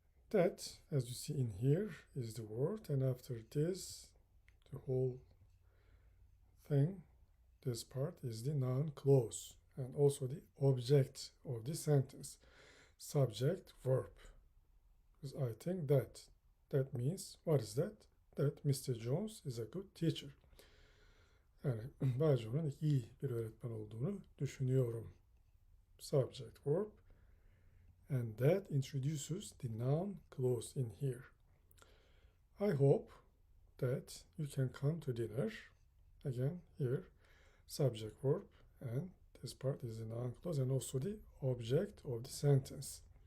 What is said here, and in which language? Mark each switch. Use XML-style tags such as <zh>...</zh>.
<en>That, as you see in here, is the word, and after this, the whole thing, this part is the noun clause, and also the object of the sentence, subject, verb. Because I think that means, what is that? That Mr. Jones is a good teacher.</en> <tr>Yani Bay Jones'un iyi bir öğretmen olduğunu düşünüyorum.</tr> <en>Subject, verb. And that introduces the noun clause in here. I hope that you can come to dinner. Again, here, subject, verb, and this part is the noun clause and also the object of the sentence.</en>